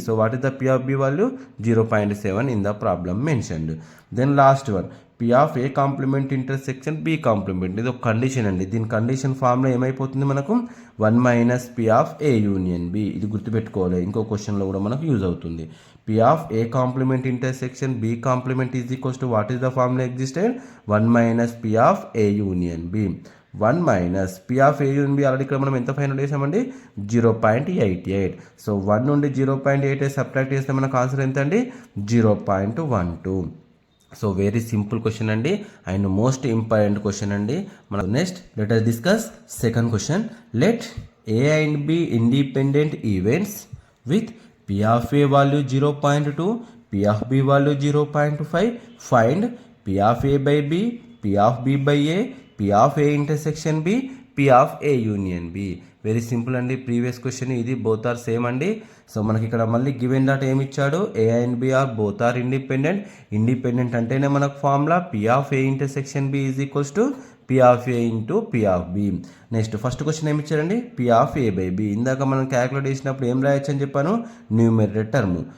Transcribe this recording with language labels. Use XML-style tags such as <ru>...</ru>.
<en>So what is the P of B value? 0.7 in the problem mentioned. Then last one, P of A complement intersection B complement.</en> <te>ఇది ఒక condition అండి. దీని condition formula ఏమైపోతుంది మనకు? 1 minus P of A union B. ఇది గుర్తుపెట్టుకోవాలి, ఇంకో క్వశ్చన్లో కూడా మనకు యూజ్ అవుతుంది.</te> <en>P of A complement intersection B complement is equals to what is the formula existed? 1 minus P of A union B.</en> <te>1 minus P of ఏ union B already ఇక్కడ మనం ఎంత ఫైనల్ చేసామండి? 0.88. సో 1 నుండి 0.88 subtract చేస్తే మనకు answer ఎంత అండి?</te> <en>0.12. So very simple question అండి and most important question అండి. మనం next let us discuss second question. Let A and B independent events with P of A value 0.2, P of B value 0.5. Find P of A by B, P of B by A, P of A intersection B, P of A union B. Very simple అండి. Previous question ఇది, both are same అండి. సో మనకి ఇక్కడ మళ్ళీ given dot ఏమి ఇచ్చాడు, A and B are both are independent. Independent అంటేనే మనకు formula P of A intersection B is equals to P of A into P of B.</en> <te>Next first question ఏమి ఇచ్చారండి, P of ఏ by B. ఇందాక మనం calculate చేసినప్పుడు ఏం రాయొచ్చు అని చెప్పాను, న్యూమరేటర్ టర్మ్.</te>